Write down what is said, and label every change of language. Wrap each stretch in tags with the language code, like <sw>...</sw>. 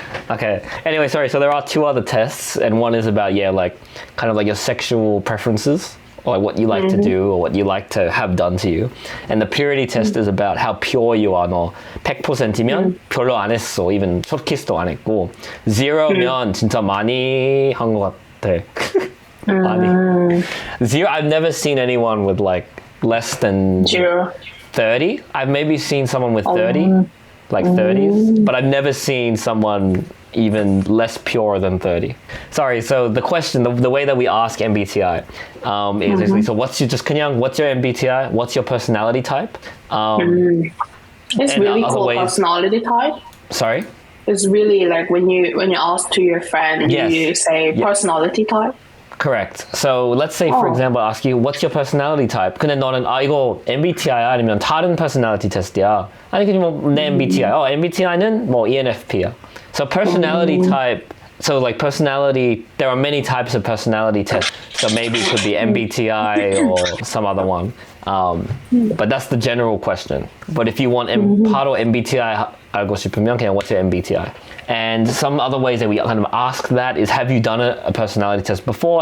<en>Okay. Anyway, sorry. So there are two other tests, and one is about kind of like your sexual preferences, or like what you like to do, or what you like to have done to you. And the purity test is about how pure you are.</en> <ko>너 100%이면 별로 안 했어. even 숏키스도 안 했고. 0면 진짜 많이 한 것 같아. 많이. 0.</ko> <en>I've never seen anyone with like less than 0. 30. I've maybe seen someone with 30, like 30s, but I've never seen someone even less pure than 30. Sorry, so the question, the way that we ask MBTI is basically, so what's your MBTI? What's your personality type? It's and really other cool ways- personality type. Sorry? It's really like when you ask to your friend, Yes. you say personality type. Correct. So let's say, for example, I ask you, what's your personality type?</en> <ko>근데 너는 이거 MBTI야 아니면 다른 personality test야? 아니 그냥 내 MBTI. MBTI는 뭐 ENFP야.</ko> <en>So personality type. So like personality, there are many types of personality tests. So maybe it could be MBTI or some other one. But that's the general question. But if you want</en> <ko>바로 MBTI 알고 싶으면 그냥</ko> <en>what's your MBTI? And some other ways that we kind of ask that is, have you done a personality test before?</en>